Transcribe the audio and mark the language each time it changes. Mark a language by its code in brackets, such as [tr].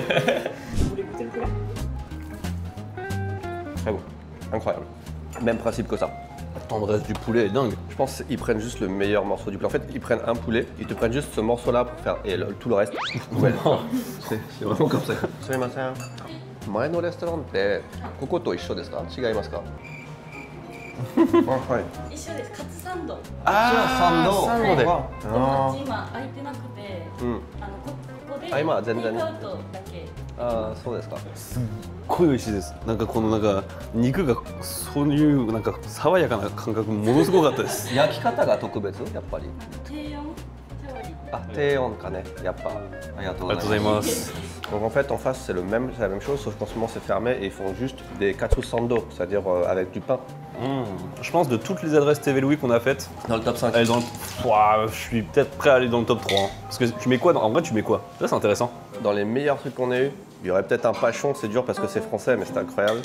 [fr] Vous voulez goûter le poulet? Très bon. Incroyable. Même principe que ça. La tendresse du poulet est dingue. Je pense qu'ils prennent juste le meilleur morceau du plat. En fait, ils prennent un poulet, ils te prennent juste ce morceau-là pour faire. Et tout le reste, poubelle. C'est vraiment comme ça. [ja] Sumimasen. 前のレストランってここと一緒ですか？違いますか？あ、はい。一緒です。カツサンド。サンドで。友あ達今空いてなくて、ーうん。ここであ今は全然テイクアウトだけ。あー、そうですか。すっごい美味しいです。なんかこの肉がそういう爽やかな感覚ものすごかったです。焼き方が特別やっぱり。低温調理。あ、低温かね。やっぱ。ありがとうございます。ありがとうございます。 [fr] Donc en fait en face c'est la même chose sauf qu'en ce moment c'est fermé et ils font juste des katsu sando, c'est-à-dire avec du pain. Je pense de toutes les adresses TV Louis qu'on a faites, Dans le top 5. elle est dans le... Ouah, je suis peut-être prêt à aller dans le top 3. Hein. Parce que tu mets quoi en vrai tu mets quoi? Ça c'est intéressant. Dans les meilleurs trucs qu'on ait eu, il y aurait peut-être un pachon, c'est dur parce que c'est français mais c'est incroyable.